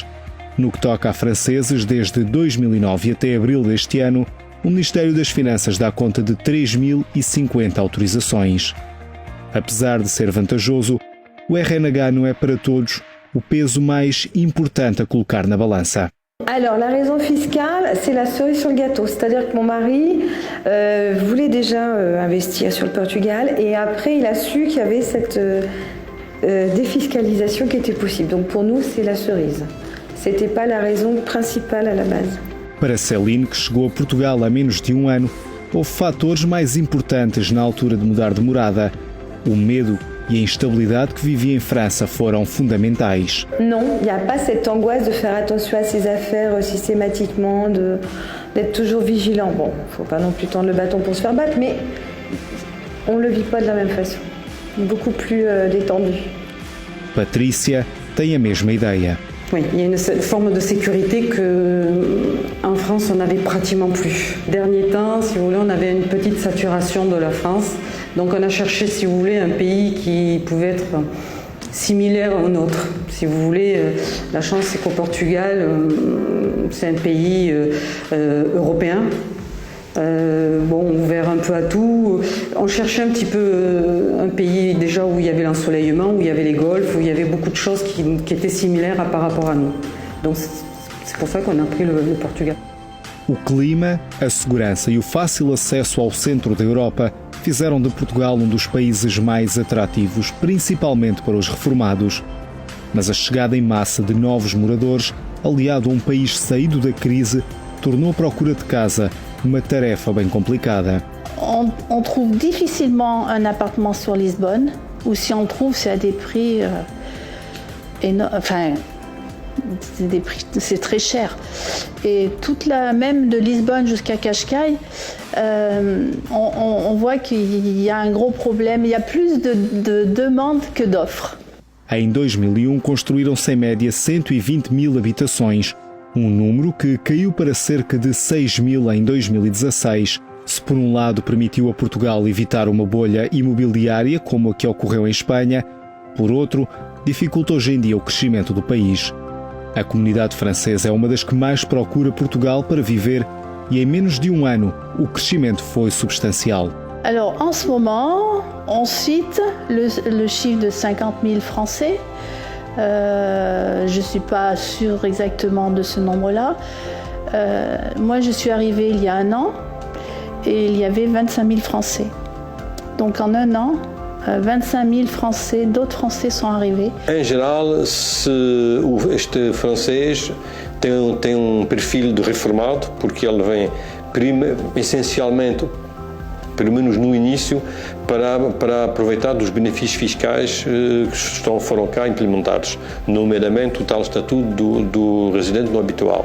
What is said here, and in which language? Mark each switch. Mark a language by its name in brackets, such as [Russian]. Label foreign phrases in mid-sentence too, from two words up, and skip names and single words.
[Portuguese] No que toca a franceses, desde 2009 até abril deste ano, o Ministério das Finanças dá conta de 3.050 autorizações. Apesar de ser vantajoso, o RNH não é para todos o peso mais importante a colocar na balança. [French] Alors, la raison fiscale, c'est la cerise sur le gâteau. C'est-à-dire que mon mari voulait déjà investir sur le Portugal et après, il a su qu'il y avait cette défiscalisation qui était possible. Donc, pour nous, c'est la cerise. C'était pas la raison principale à la base. [Portuguese] Para Céline, que chegou a Portugal há menos de 1 ano, houve fatores mais importantes na altura de mudar de morada. O medo e a instabilidade que vivia em França foram fundamentais. [French] Non, il n'y a pas cette angoisse de faire attention à ses affaires systématiquement, d'être toujours vigilant. Bon, il ne faut pas non plus tendre le bâton pour se faire battre, mais on ne le vit pas de la même façon. Beaucoup plus détendu. [Portuguese] Patrícia tem a mesma ideia. [French] Oui, il y a une forme de sécurité qu'en France, on n'avait pratiquement plus. Dernier temps, si vous voulez, on avait une petite saturation de la France. Donc on a cherché, si vous voulez, un pays qui pouvait être similaire au nôtre. Si vous voulez, la chance, c'est qu'au Portugal, c'est un pays européen. Ouvert un peu à tout. On cherchait un petit peu un pays déjà où il y avait l'ensoleillement, où il y avait les golfs, où il y avait beaucoup de choses qui étaient similaires par rapport à nous. Donc c'est pour ça qu'on a pris le Portugal. [Portuguese] O clima, a segurança e o fácil acesso ao centro da Europa fizeram de Portugal um dos países mais atrativos, principalmente para os reformados. Mas a chegada em massa de novos moradores, aliado a um país saído da crise, tornou a procura de casa uma tarefa bem complicada. [French] On trouve difficilement un appartement sur Lisbonne, ou si on trouve, c'est à des prix énormes. Enfin, c'est très cher. Et même de Lisbonne jusqu'à Cascais, on voit qu'il y a un gros problème. Il y a plus de demandes que d'offres. [Portuguese] Em 2001 construíram-se em média 120.000 habitações, um número que caiu para cerca de 6.000 em 2016. Se por um lado permitiu a Portugal evitar uma bolha imobiliária como a que ocorreu em Espanha, por outro, dificulta hoje em dia o crescimento do país. A comunidade francesa é uma das que mais procura Portugal para viver e em menos de um ano o crescimento foi substancial. [French] Alors, en ce moment, on cite le chiffre de 50 000 Français. Je ne suis pas sûre exactement de ce nombre-là. Moi, je suis arrivée il y a un an et il y avait 25 000 Français. Donc, en un an, 25 000 Français, d'autres Français sont arrivés. [Portuguese] Em geral, este francês tem perfil de reformado, porque ele vem essencialmente, pelo menos no início, para aproveitar dos benefícios fiscais que foram cá implementados, nomeadamente o tal estatuto do residente no habitual.